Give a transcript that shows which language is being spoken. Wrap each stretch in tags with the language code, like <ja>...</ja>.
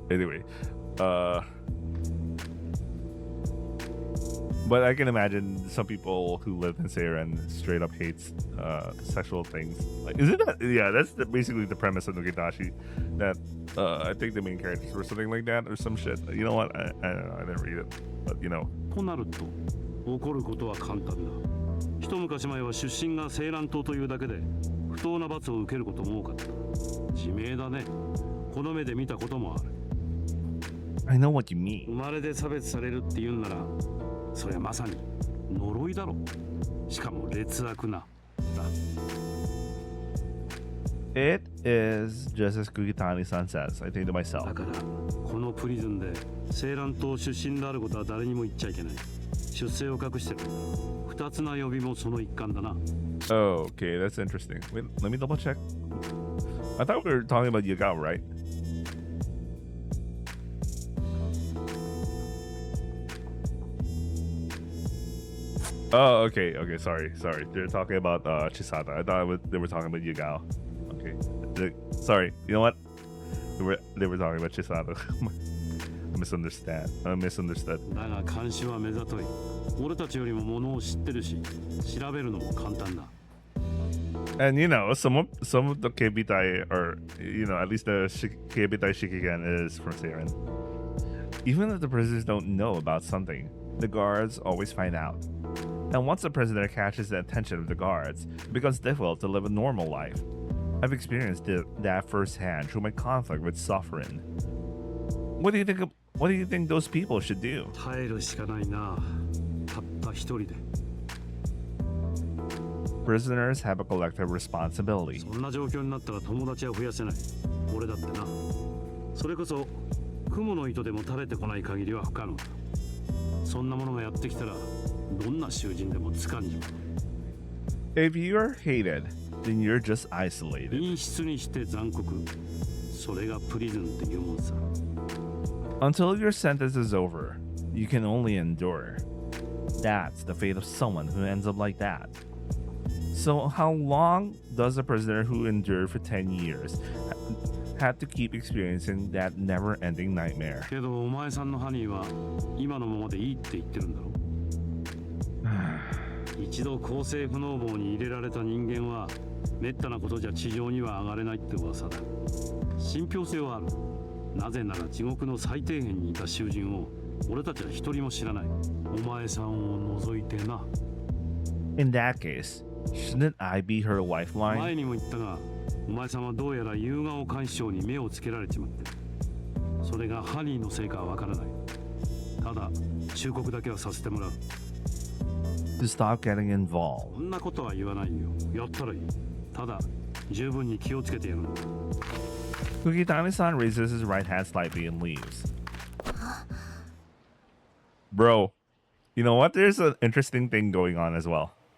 <en>Anyway, but I can imagine some people who live in Seiren straight up hates sexual things. Like, isn't that? Yeah, that's basically the premise of Nogitashi. That I think the main characters were something like that or some shit. You know what? I don't know. I didn't read it, but you know.</en> <ja>となると起こることは簡単だ。一昔前は出身がセーラン島というだけで不当な罰を受けることも多かった。自明だね。この目で見たこともある。</ja> <en>I know what you mean.</en> <ja>生まれで差別されるって言うんなら、それはまさに呪いだろ。しかも劣悪な。</ja> <en>It is just as Kugitani-san says. I think to myself.</en> <ja>だからこのプリズンでセーラン島出身であることは誰にも言っちゃいけない。出生を隠してる。二つな呼びもその一環だな。</ja> <en>Oh, okay, that's interesting. Wait, let me double check. I thought we were talking about Yugao, right? Oh, okay, sorry. They're talking about Chisato. I thought they were talking about Yugao. Okay, sorry. You know what? They were talking about Chisato. I misunderstood.</en> <ja>だが監視は目ざとい。俺たちよりも物を知ってるし、調べるのも簡単だ。</ja> <en>And you know, some of the Keibitai are, you know, at least the Keibitai Shikigen is from Seiren. Even if the prisoners don't know about something, the guards always find out. And once the prisoner catches the attention of the guards, it becomes difficult to live a normal life. I've experienced that firsthand through my conflict with Suffering. What do you think those people should do?</en> <ja>耐えるしかないな。たった一人で。</ja> <en>Prisoners have a collective responsibility.</en> <ja>そんな状況になったら友達は増やせない。俺だってな。それこそ雲の糸でも垂れてこない限りは不可能だ。そんなものがやってきたらどんな囚人でも掴んじまう。</ja> <en>If you're hated, then you're just isolated.</en> <ja>陰湿にして残酷、それがプリズンっていうもんさ。</ja> <en>Until your sentence is over, you can only endure. That's the fate of someone who ends up like that. So how long does a prisoner who endured for 10 years have to keep experiencing that never-ending nightmare?</en> <ja>けどお前さんのハニーは今のままでいいって言ってるんだろ。一度厚生不能房に入れられた人間はめったなことじゃ地上には上がれないって噂だ。信憑性はある。なぜなら地獄の最底辺にいた囚人を俺たちは一人も知らない。お前さんを除いてな。</ja> <en>In that case, shouldn't I be her</en> <ja>前</ja> <en>lifeline?</en> <ja>にも言ったが、お前さんはどうやら有顔監視長に目をつけられちまってる。それがハニーのせいかはわからない。ただ忠告だけはさせてもらう。</ja> <en>To stop getting involved.</en> <ja>そんなことは言わないよ。やったらいい。ただ十分に気をつけてやるんだ。</ja> <en>Kukitani-san raises his right hand slightly and leaves. Bro, you know what? There's an interesting thing going on as well.</en>